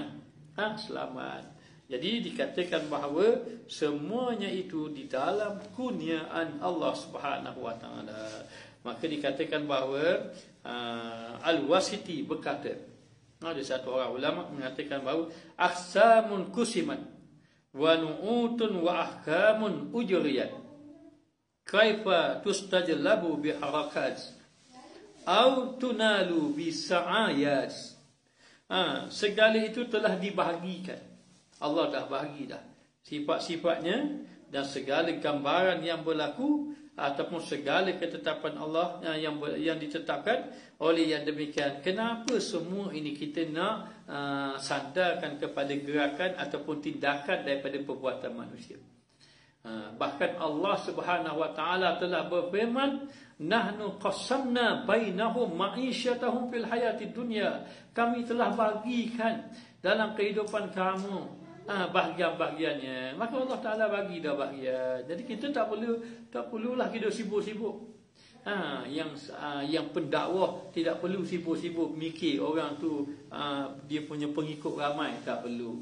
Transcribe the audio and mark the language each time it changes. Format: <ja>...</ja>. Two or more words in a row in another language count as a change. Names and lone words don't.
<ms>Selamat. Jadi dikatakan bahawa semuanya itu di dalam kurniaan</ms> <ar>الله سبحانه وتعالى.</ar> <ms>Maka dikatakan bahawa Al-Wasiti berkata, ada satu orang ulama mengatakan bahawa</ms> <ar>أقسام قسمت ونعوت وأحكام أجريت كيف تستجلب بحركات أو تنال بسعايات.</ar> <ms>Segala itu telah dibahagikan. Allah dah bahagi dah sifat-sifatnya dan segala gambaran yang berlaku ataupun segala ketetapan Allah yang ditetapkan. Oleh yang demikian, kenapa semua ini kita nak sandarkan kepada gerakan ataupun tindakan daripada perbuatan manusia? Bahkan</ms> <ar>الله سبحانه وتعالى</ar> <ms>telah berfirman,</ms> <ar>نحن قسمنا بينهم معيشتهم في الحياة الدنيا.</ar> <ms>Kami telah bagikan dalam kehidupan kamu bahagian-bahagiannya, maka Allah Taala bagi dah bahagian. Jadi kita tak perlulah kita sibuk-sibuk. Yang pendakwah tidak perlu sibuk-sibuk mikir orang tu dia punya pengikut ramai, tak perlu.</ms>